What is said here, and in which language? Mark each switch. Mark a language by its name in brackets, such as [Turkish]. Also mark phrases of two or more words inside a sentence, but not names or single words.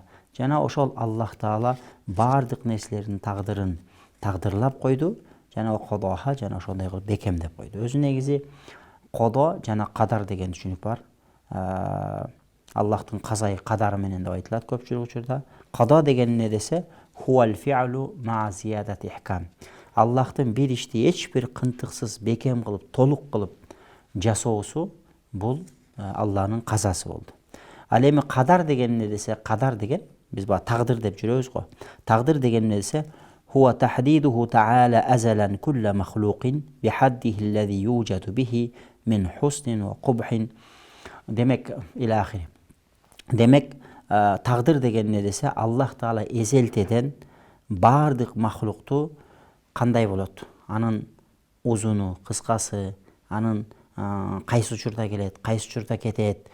[Kyrgyz] Жана ошол Аллах Таала бардык нерселердин тагдырын тагдырлап койду, жана кадаха, жана ошондой кылып бекемдеп койду. Өзү негизи кодо жана кадар деген түшүнүк бар. Аллахтын казай кадары менен деп айтылат көпчүлүк учурда. Када деген эмне десе, [Arabic] هو الفعل مع زيادة إحكام. [Kyrgyz] Аллахтын бир ишти эч бир кынтыксыз бекем кылып, толук кылып жасоосу бул Алланын казасы болду. Ал эми кадар деген эмне десе, кадар деген биз баа тагдыр деп жүрөбүз го. [Arabic] Тагдыр деген эмне десе, هو تحديده تعالى أزلا كل مخلوق بحده الذي يوجد به من حسن وقبح. Демек, إلى آخره. [Kyrgyz] Демек, тагдыр деген эмне десе, Аллах Таала эзелтеден бардык махлукту кандай болот? Анын узуну, кыскасы, анын кайсы учурда келет, кайсы учурда кетет.